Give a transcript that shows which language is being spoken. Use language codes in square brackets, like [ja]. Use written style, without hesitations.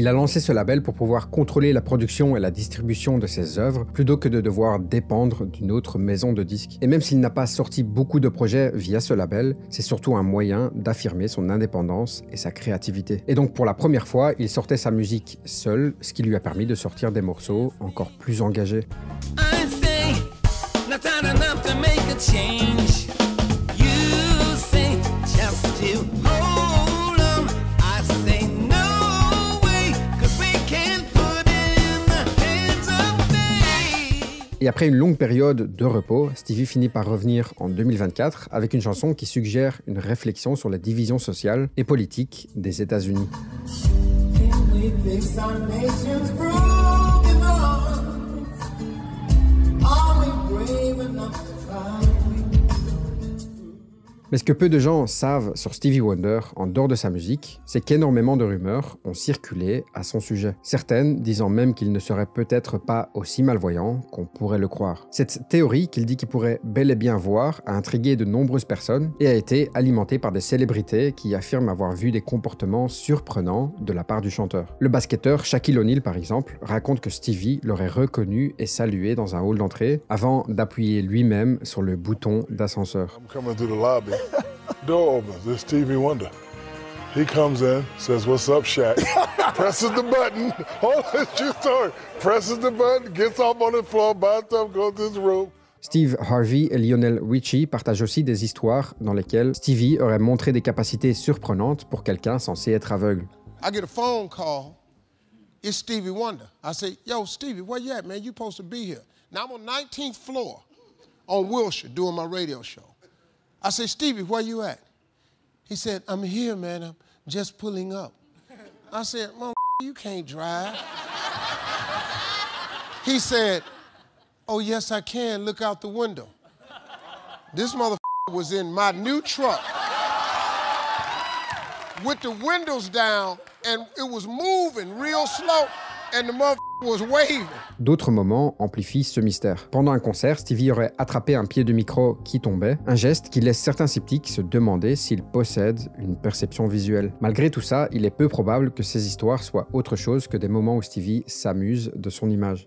[fr] Il a lancé ce label pour pouvoir contrôler la production et la distribution de ses œuvres plutôt que de devoir dépendre d'une autre maison de disques. Et même s'il n'a pas sorti beaucoup de projets via ce label, c'est surtout un moyen d'affirmer son indépendance et sa créativité. Et donc pour la première fois, il sortait sa musique seul, ce qui lui a permis de sortir des morceaux encore plus engagés. [en] I say, not enough to make a change. You say, just to hold on. I say, no way, 'cause we can't put it in the hands of fate. [fr] Et après une longue période de repos, Stevie finit par revenir en 2024 avec une chanson qui suggère une réflexion sur la division sociale et politique des États-Unis. [en] Can we fix our nation's broken hearts? Are we brave enough to try? [fr] Mais ce que peu de gens savent sur Stevie Wonder, en dehors de sa musique, c'est qu'énormément de rumeurs ont circulé à son sujet. Certaines disant même qu'il ne serait peut-être pas aussi malvoyant qu'on pourrait le croire. Cette théorie qu'il dit qu'il pourrait bel et bien voir a intrigué de nombreuses personnes et a été alimentée par des célébrités qui affirment avoir vu des comportements surprenants de la part du chanteur. Le basketteur Shaquille O'Neal, par exemple, raconte que Stevie l'aurait reconnu et salué dans un hall d'entrée avant d'appuyer lui-même sur le bouton d'ascenseur. [en] I'm coming through the lobby. Door opens. It's Stevie Wonder. He comes in, says, "What's up, Shaq?" Presses the button. Oh, it's true story. Presses the button, gets off on the floor, by himself, goes to his room. [fr] Steve Harvey et Lionel Richie partagent aussi des histoires dans lesquelles Stevie aurait montré des capacités surprenantes pour quelqu'un censé être aveugle. [en] I get a phone call. It's Stevie Wonder. I say, "Yo, Stevie, where you at, man? You supposed to be here." Now I'm on 19th floor on Wilshire doing my radio show. I say, "Stevie, where you at?" He said, "I'm here, man. I'm just pulling up." I said, "Mother, you can't drive." He said, "Oh, yes, I can. Look out the window." This mother was in my new truck with the windows down, and it was moving real slow, and the mother was waving. [fr] D'autres moments amplifient ce mystère. Pendant un concert, Stevie aurait attrapé un pied de micro qui tombait, un geste qui laisse certains sceptiques se demander s'il possède une perception visuelle. Malgré tout ça, il est peu probable que ces histoires soient autre chose que des moments où Stevie s'amuse de son image.